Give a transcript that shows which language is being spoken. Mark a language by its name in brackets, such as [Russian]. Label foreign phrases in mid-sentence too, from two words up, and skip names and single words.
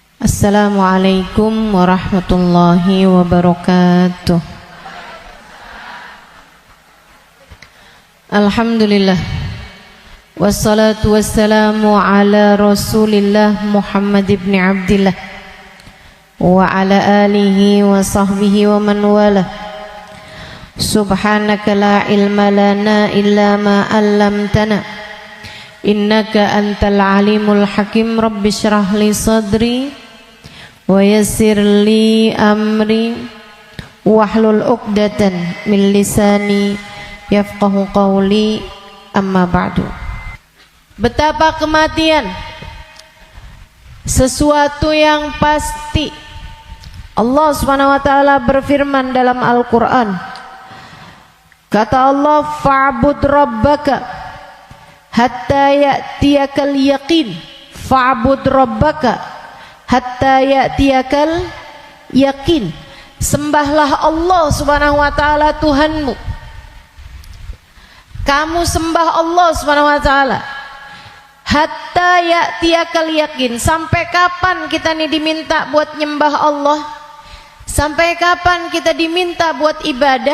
[Arabic] السلام عليكم ورحمة الله وبركاته. الحمد لله والصلاة والسلام على رسول الله محمد بن عبد الله وعلى آله وصحبه ومن والاه. سبحانك لا علم لنا إلا ما علمتنا إنك أنت العليم الحكيم. رب اشرح لي صدري ويسر لي أمري واحلل عقدة من لساني يفقهوا قولي. أما بعد. [Indonesian] Betapa kematian sesuatu yang pasti. Allah [Arabic] سبحانه وتعالى [Indonesian] berfirman dalam Al-Qur'an. Kata Allah, [Arabic] فاعبد ربك حتى يأتيك اليقين. فاعبد ربك حتى يأتيك اليقين. [Indonesian] Sembahlah Allah [Arabic] سبحانه وتعالى [Indonesian] Tuhanmu. Kamu sembah Allah [Arabic] سبحانه وتعالى حتى يأتيك اليقين. [Indonesian] Sampai kapan kita nih diminta buat nyembah Allah? Sampai kapan kita diminta buat ibadah?